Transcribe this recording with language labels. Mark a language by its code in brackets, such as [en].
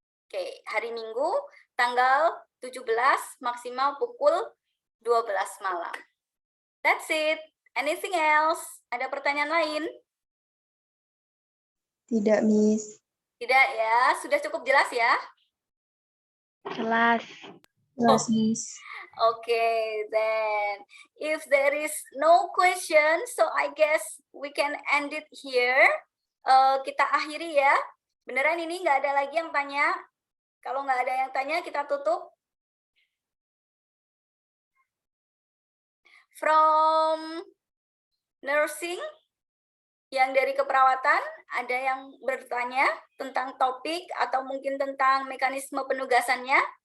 [id] Oke, hari Minggu tanggal 17 maksimal pukul 12 malam. [en] That's it. Anything else? [id] Ada pertanyaan lain? Tidak, Miss. Tidak ya, sudah cukup jelas ya? Jelas. [en] Yes, Miss. Okay, then if there is no question, so I guess we can end it here. [id] Kita akhiri ya. Beneran ini nggak ada lagi yang tanya? Kalau nggak ada yang tanya, kita tutup. [en] From nursing, [id] yang dari keperawatan, ada yang bertanya tentang topik atau mungkin tentang mekanisme penugasannya?